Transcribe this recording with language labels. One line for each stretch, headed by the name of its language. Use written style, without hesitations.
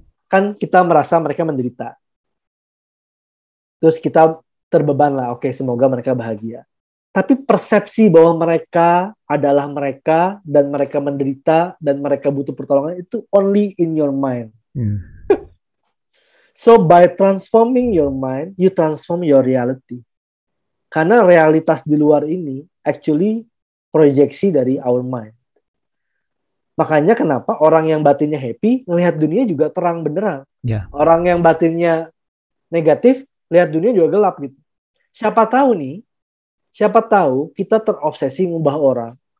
Indonesian: Kan kita merasa mereka menderita, terus kita terbeban lah. Oke, semoga mereka bahagia. Tapi persepsi bahwa mereka adalah mereka dan mereka menderita dan mereka butuh pertolongan itu
English: only in your mind. So by transforming your mind, you transform your reality.
Indonesian: Karena realitas di luar ini actually proyeksi dari
English: our mind.
Indonesian: Makanya kenapa orang yang batinnya happy ngelihat dunia juga terang benderang.
English: Yeah.
Indonesian: Orang yang batinnya negatif lihat dunia juga gelap gitu. Siapa tahu kita terobsesi mengubah orang.